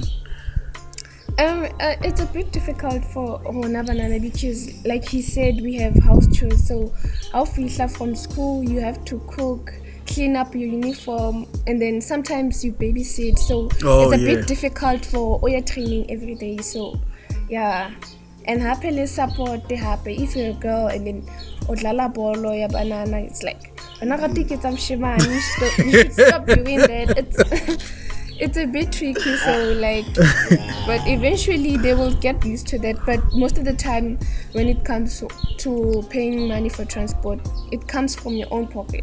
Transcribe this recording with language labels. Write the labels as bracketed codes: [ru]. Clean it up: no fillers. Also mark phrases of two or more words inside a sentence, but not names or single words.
[en] It's a bit difficult for Banana because, like he said, we have house chores. So, after from school, you have to cook, clean up your uniform, and then sometimes you babysit. So it's a bit difficult for your training every day. So, yeah, and happily support the happy. If you're a girl and then [zu] odlala bolo ya [en] banana, it's like when I think it's you should stop doing that. It's a bit tricky, so but eventually they will get used to that. But most of the time, when it comes to paying money for transport, it comes from your own pocket.